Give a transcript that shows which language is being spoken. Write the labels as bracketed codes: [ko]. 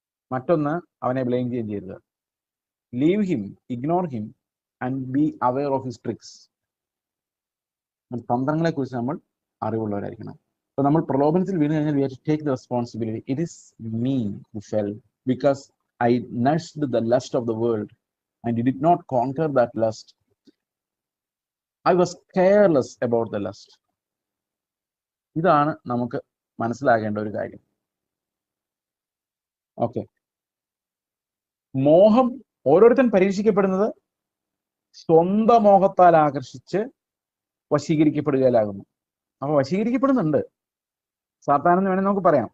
[ml] മറ്റൊന്ന്, അവനെ ബ്ലെയിം ചെയ്യുകയും ചെയ്യരുത്. [en] Leave him, ignore him and be aware of his tricks. [ml] തന്ത്രങ്ങളെ കുറിച്ച് നമ്മൾ അറിവുള്ളവരായിരിക്കണം. അപ്പൊ നമ്മൾ പ്രലോഭനത്തിൽ വീണ് കഴിഞ്ഞാൽ [en] We have to take the responsibility. It is me who fell because I nursed the lust of the world and did not conquer that lust. I was careless about the lust. [ml] ഇതാണ് നമുക്ക് മനസ്സിലാക്കേണ്ട ഒരു കാര്യം. ഓക്കെ, മോഹം ഓരോരുത്തൻ പരീക്ഷിക്കപ്പെടുന്നത് സ്വന്തം മോഹത്താൽ ആകർഷിച്ച് വശീകരിക്കപ്പെടുകയിലാകുന്നു. അപ്പൊ വശീകരിക്കപ്പെടുന്നുണ്ട് സാത്താനെന്ന് വേണമെങ്കിൽ നമുക്ക് പറയാം.